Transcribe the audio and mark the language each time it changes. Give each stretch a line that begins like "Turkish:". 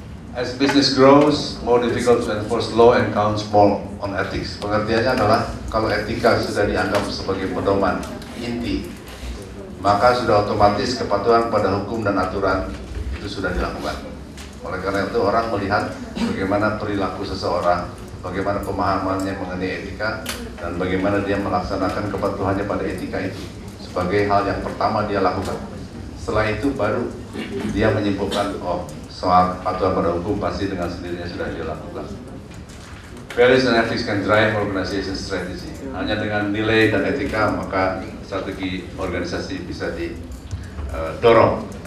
English: As business grows, more difficult to enforce law and counts more on ethics.
Indonesian: Pengertiannya adalah kalau etika sudah dianggap sebagai pedoman inti, maka sudah otomatis kepatuhan pada hukum dan aturan itu sudah dilakukan. Oleh karena itu orang melihat bagaimana perilaku seseorang, bagaimana pemahamannya mengenai etika, dan bagaimana dia melaksanakan kepatuhannya pada etika itu sebagai hal yang pertama dia lakukan. Setelah itu baru dia menyimpulkan, oh, soal patuhan pada hukum pasti dengan sendirinya sudah dia lakukan.
English: Values and ethics can drive organization strategy.
Indonesian: Hanya dengan nilai dan etika maka strategi organisasi bisa didorong.